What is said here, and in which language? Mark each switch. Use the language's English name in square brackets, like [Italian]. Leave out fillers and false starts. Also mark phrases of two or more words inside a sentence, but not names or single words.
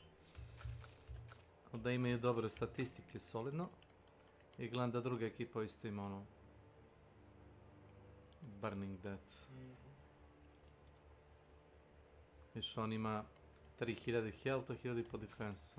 [Croatian] Da imaju dobre statistike, solidno. I gledam da druga ekipa isto ima ono... Burning Death. Viš on ima 3000 healtha, 1000 po defense.